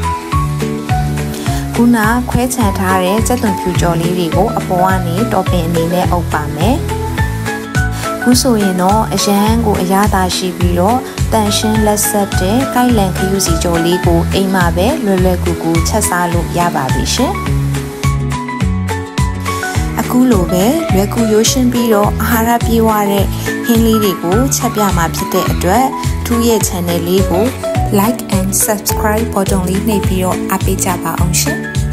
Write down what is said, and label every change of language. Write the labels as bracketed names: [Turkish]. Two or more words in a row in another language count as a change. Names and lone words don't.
[Burmese] ခုနခွဲချန်ထားတဲ့ကြက်သွန်ဖြူကြော်လေးတွေကိုအပေါ်ကနေတောပင်အနေနဲ့အုပ်ပါမယ်ခုဆိုရင်တော့အရန်ကိုအရသာရှိပြီးတော့တန်ရှင်းလက်ဆက်တဲ့ကိုက်လန်ခရုစီကြော်လေးကိုအိမ်မှာပဲလွယ်လွယ်ကူကူချက်စားလို့ရပါပြီရှင် အခုလိုပဲလွယ်ကူရိုးရှင်းပြီးတော့အာဟာရပြည့်ဝတဲ့ဟင်းလေးတွေကိုချက်ပြမှာဖြစ်တဲ့အတွက်ထူးရဲ့ channel လေးကို [English] like and subscribe [Burmese] button လေးနှိပ်ပြီးတော့အားပေးကြပါအောင်ရှင်